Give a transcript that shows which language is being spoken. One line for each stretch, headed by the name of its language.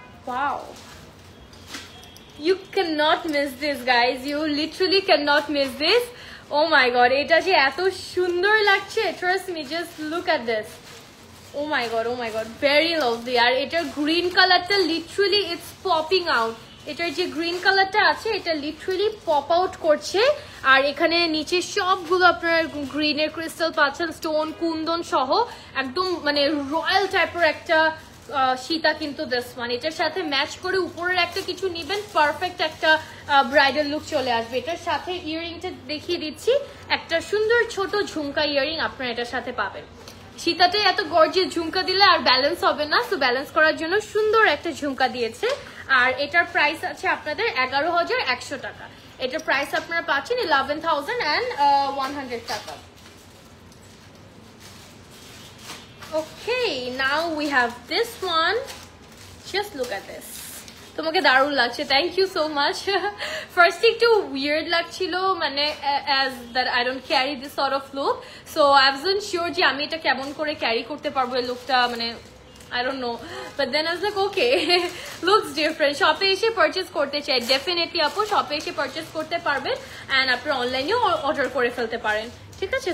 English: Wow, you cannot miss this guys, you literally cannot miss this. Oh my god,
Bangla: এটা যে এত সুন্দর লাগছে,
English: trust me, just look at this. Oh my god, very lovely.
Bangla: আর এটার green কালারটা literally
English: It's popping out.
Bangla: এটার যে green কালারটা আছে এটা লিটারালি পপ আউট করছে। আর এখানে নিচে সবগুলো আপনার গ্রিনের ক্রিস্টাল পাচ্ছেন, স্টোন কুন্দন সহ একদম মানে রয়্যাল টাইপের একটা সীতা কিন্তু
English: This one.
Bangla: এটার সাথে ম্যাচ করে উপরের একটা কিছু নিবেন, পারফেক্ট একটা ব্রাইডাল লুক চলে আসবে। এটার সাথে ইয়াররিংটা দেখিয়ে দিচ্ছি, একটা সুন্দর ছোট ঝুমকা ইয়াররিং আপনারা এটার সাথে পাবেন। সীতাটাই এত গর্জিয়াস, ঝুমকা দিলে আর ব্যালেন্স হবে না, সো ব্যালেন্স করার জন্য সুন্দর একটা ঝুমকা দিয়েছে। আর এটার প্রাইস আছে আপনাদের 11,100 টাকা। এটার প্রাইস আপনারা পাচ্ছেন 11,100 টাকা।
English: Okay, now we have this one. Just look at this.
Bangla: তোমাকে দারুণ লাগছে,
English: Thank you so much.
Bangla: First একটু উইয়ার্ড লাগছিল,
English: মানে as that I don't carry this sort of look, so I wasn't sure
Bangla: যে আমি এটা কেমন করে ক্যারি করতে পারবো এই লুকটা,
English: মানে I don't know, but then I was like okay, looks different.
Bangla: শপে এসে পারচেজ করতে চাই ডেফিনেটলি আপু, শপে এসে পারচেজ করতে পারবেন এন্ড আপনি অনলাইনেও অর্ডার করে ফেলতে পারেন, ঠিক আছে।